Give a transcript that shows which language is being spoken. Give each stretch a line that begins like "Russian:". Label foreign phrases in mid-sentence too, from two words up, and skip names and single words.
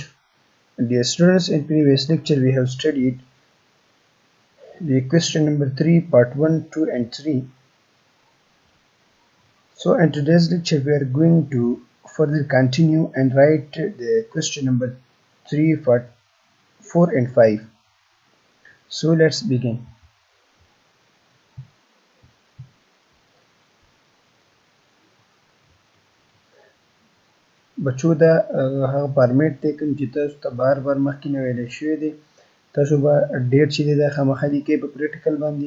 English: Dear students, in previous lecture we have studied the question number 3, part 1, 2 and 3. So in today's lecture we are going to further continue and write the question number 3, part 4 and 5. So let's begin.
Pashto: بچو دا هغه فارمیټ دی کوم چې تاسو ته بار بار مخکې نه ویلی شوی دی. تاسو به ډیټ چې دی دا خامخا لیکئ په پریکټیکل باندې.